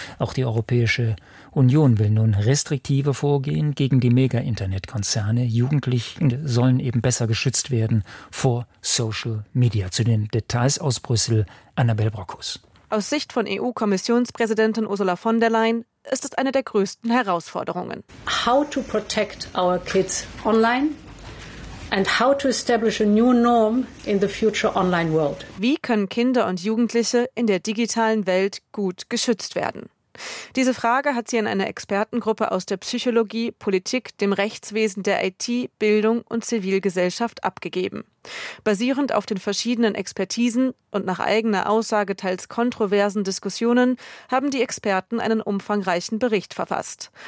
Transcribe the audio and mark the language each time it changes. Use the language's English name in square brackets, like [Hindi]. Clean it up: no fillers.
[German] Auch die Europäische Union will nun restriktive vorgehen gegen die Mega-Internet-Konzerne. Jugendliche sollen eben besser geschützt werden vor Social Media. Zu den Details aus Brüssel, Annabel Brockus. Aus Sicht von EU-Kommissionspräsidentin Ursula von der Leyen ist es eine der größten Herausforderungen. [English] How to protect our kids online and how to establish a new norm in the future online world. [German] Wie können Kinder und Jugendliche in der digitalen Welt gut geschützt werden? Diese Frage hat sie an eine Expertengruppe aus der Psychologie, Politik, dem Rechtswesen, der IT, Bildung und Zivilgesellschaft abgegeben. Basierend auf den verschiedenen Expertisen und nach eigener Aussage teils kontroversen Diskussionen haben die Experten einen umfangreichen Bericht verfasst.